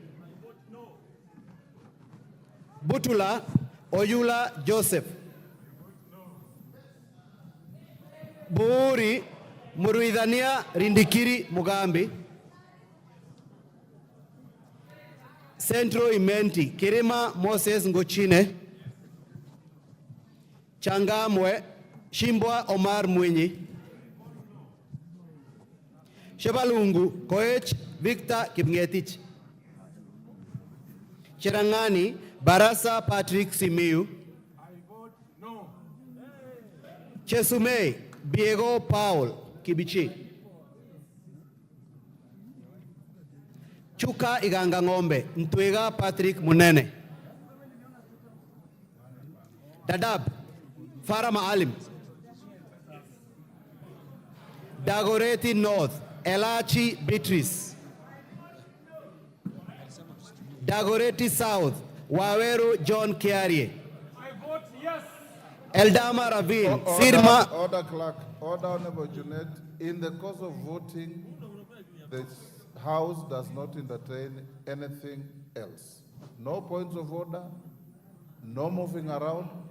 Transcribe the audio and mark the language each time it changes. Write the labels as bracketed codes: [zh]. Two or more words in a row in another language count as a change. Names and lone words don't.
[en] Butula Oyula Joseph. Buuri Muruidhania Rindikiri Mugambi. Centro Imenti Kirima Moses Ngochine. Changamwe Shimbwa Omar Mwinyi. Shebalungu Koech Victor Kipngetich. Cherangani Barasa Patrick Simiu. I vote no. Chesumei Diego Paul Kibichi. Chuka Iganga Ngombe Ntwega Patrick Munene. Dadab Farah Maalim. Dagoretti North Elachi Beatrice. Dagoretti South Waweru John Kiarie. I vote yes. Eldama Ravine Order, Sirma. order, clerk. Order, Honorable Junet. In the course of voting, the House does not entertain anything else. No points of order, no moving around.